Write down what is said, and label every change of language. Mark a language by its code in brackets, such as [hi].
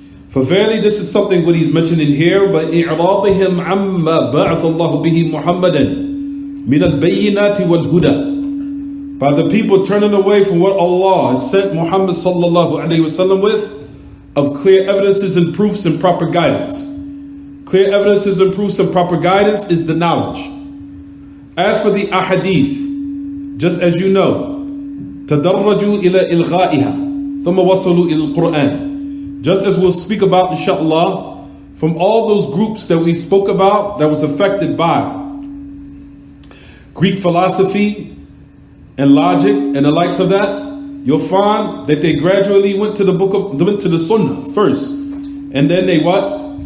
[en] For verily this is something what he's mentioning here, but [ar] إِعْرَاضِهِمْ عَمَّا بَعَثَ اللَّهُ بِهِ مُحَمَّدًا مِنَ الْبَيِّنَاتِ وَالْهُدَى. [en] By the people turning away from what Allah has sent Muhammad sallallahu alayhi wasallam with, of clear evidences and proofs and proper guidance. Clear evidences and proofs and proper guidance is the knowledge. As for the ahadith, just as you know, [ar] تدرجوا إلى إلغائها ثم وصلوا إلى القرآن. [en] Just as we'll speak about, inshallah, from all those groups that we spoke about that was affected by Greek philosophy and logic and the likes of that, you'll find that they gradually went to the Sunnah first, and then they what?